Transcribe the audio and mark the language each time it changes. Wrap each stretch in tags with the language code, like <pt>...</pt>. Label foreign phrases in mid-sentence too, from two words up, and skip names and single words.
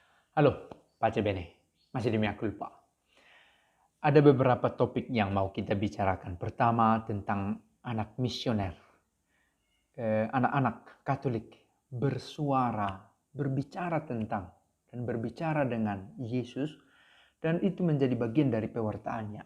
<it>Halo, pace bene.</it> <id>Masih di</id> <la>mea culpa.</la> <id>Ada beberapa topik yang mau kita bicarakan. Pertama tentang anak misioner. Anak-anak Katolik bersuara, berbicara tentang dan berbicara dengan Yesus, dan itu menjadi bagian dari pewartaannya.</id>